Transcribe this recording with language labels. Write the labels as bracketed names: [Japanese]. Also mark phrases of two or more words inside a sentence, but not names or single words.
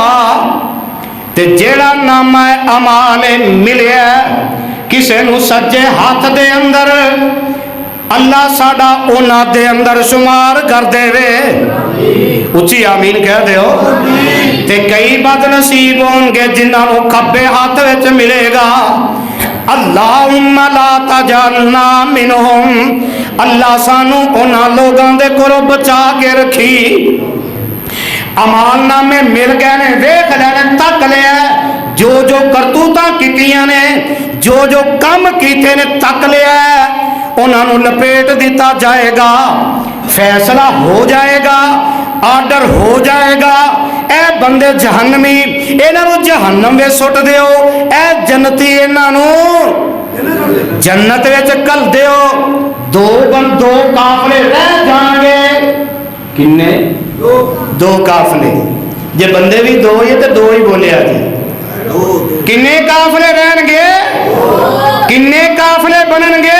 [Punjabi] تے جیہڑا نامۂ اعمال ملیا کسے نوں سجے ہتھ دے اندر، اللہ ساڈا اوہناں دے اندر شمار کر دیوے. اُچی آمین کہہ دیو. تے کئی بدنصیب ہون گے جنہاں نوں کھبے ہتھ وچ ملے گا. [Arabic] اللهم لا تجعلنا منهم, [Punjabi] اللہ سانوں اوہناں لوکاں دے کولوں بچا کے رکھیں. اعمال نامے مل گئے نے، ویکھ لینے، تک لیا جو جو کرتوتاں کیتیاں نے، جو جو کم کیتے نے تک لیا، اوہناں نوں لپیٹ دتا جائے گا. فیصلہ ہو جائے گا، آرڈر ہو جائے گا. اے بندے جہنمی، اینہاں نوں جہنم وچ سٹ دیو. اے جنتی اینہاں نوں جنت وچ گھل دیو. دو قافلے رہ جان گے. کِنّے؟ دو قافلے. جے بندے بھی دو ہی تو دو ہی بولے جی. کِنّے قافلے رہن گے؟ کِنّے قافلے بنن گے?